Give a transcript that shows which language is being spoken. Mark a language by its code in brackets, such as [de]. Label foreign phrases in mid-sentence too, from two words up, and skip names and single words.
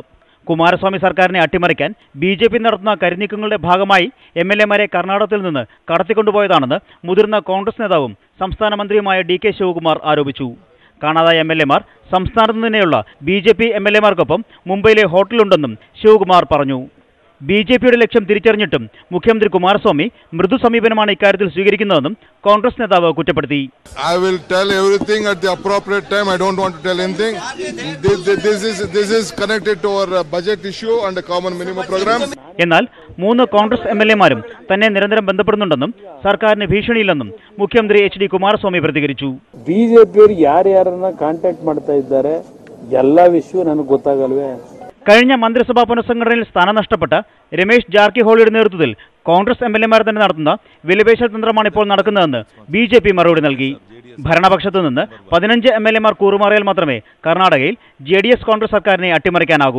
[ml] കുമാരസ്വാമി സർക്കാരിനെ അട്ടിമറിക്കാൻ BJP നടത്തുന്ന കരിനീക്കങ്ങളുടെ ഭാഗമായി MLA-മാരെ കർണാടകത്തിൽ നിന്ന് കടത്തിക്കൊണ്ടുപോയതാണെന്ന് മുതിർന്ന കോൺഗ്രസ് നേതാവും സംസ്ഥാന മന്ത്രിയുമായ DK ശിവകുമാർ ആരോപിച്ചു. കാണാതായ MLA-മാർ സംസ്ഥാനത്ത് നിന്നെയുള്ള BJP MLA-മാർക്കൊപ്പം മുംബൈയിലെ ഹോട്ടലുണ്ടെന്നും ശിവകുമാർ പറഞ്ഞു. BJPയുടെ ലക്ഷ്യം തിരിച്ചറിഞ്ഞിട്ടും മുഖ്യമന്ത്രി കുമാരസ്വാമി മൃദു സമീപനമാണ് ഇക്കാര്യത്തിൽ സ്വീകരിക്കുന്നതെന്നും കോൺഗ്രസ് നേതാവ് കുറ്റപ്പെടുത്തി. [en] I will tell everything at the appropriate time. I don't want to tell anything. This is connected to our budget issue and a common minimum program. [ml] എന്നാൽ 3 കോൺഗ്രസ് MLA-മാരും തന്നെ നിരന്തരം ബന്ധപ്പെടുന്നുണ്ടെന്നും സർക്കാരിന് ഭീഷണിയില്ലെന്നും മുഖ്യമന്ത്രി HD കുമാരസ്വാമി പ്രതികരിച്ചു. [kn] BJPಯವರು ಯಾರ್ಯಾರನ್ನ ಕಾಂಟ್ಯಾಕ್ಟ್ ಮಾಡ್ತಾ ಇದ್ದಾರೆ ಎಲ್ಲ ವಿಷಯ ನನಗೆ ಗೊತ್ತಾಗಲ್ವೇ. [ml] കഴിഞ്ഞ മന്ത്രിസഭാ പുനഃസംഘടനയിൽ സ്ഥാനം നഷ്ടപ്പെട്ട രമേശ് ജാർക്കിഹോളിയുടെ നേതൃത്വത്തിൽ കോൺഗ്രസ് MLA-മാർ തന്നെ നടത്തുന്ന വിലപേശൽ തന്ത്രമാണ് ഇപ്പോൾ നടക്കുന്നതെന്ന് BJP മറുപടി നൽകി. ഭരണപക്ഷത്തു നിന്ന് 15 MLA-മാർ കൂറുമാറിയാൽ മാത്രമേ കർണാടകയിൽ JDS കോൺഗ്രസ് സർക്കാരിനെ അട്ടിമറിക്കാനാകൂ.